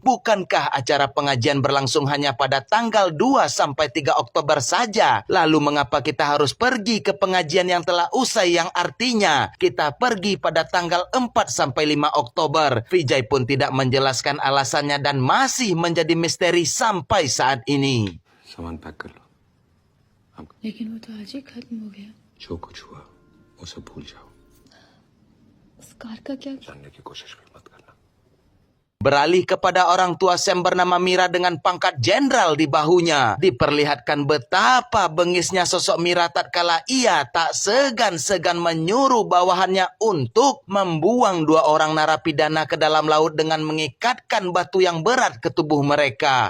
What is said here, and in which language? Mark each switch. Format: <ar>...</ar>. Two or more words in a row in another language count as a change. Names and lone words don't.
<id>Bukankah acara pengajian berlangsung hanya pada tanggal 2 sampai 3 Oktober saja? Lalu mengapa kita harus pergi ke pengajian yang telah usai, yang artinya kita pergi pada tanggal 4 sampai 5 Oktober? Vijay pun tidak menjelaskan alasannya dan masih menjadi misteri sampai saat ini.</id> <hi>सामान पैक कर लो लेकिन वो तो आज ही खत्म हो गया। जो कुछ हुआ वो सब भूल जाओ उस कार का क्या? जानने की कोशिश भी मत करना।</hi> <id>Beralih kepada orang tua Sam bernama Mira dengan pangkat jenderal di bahunya. Diperlihatkan betapa bengisnya sosok Mira tatkala ia tak segan-segan menyuruh bawahannya untuk membuang 2 orang narapidana ke dalam laut dengan mengikatkan batu yang berat ke tubuh mereka.</id>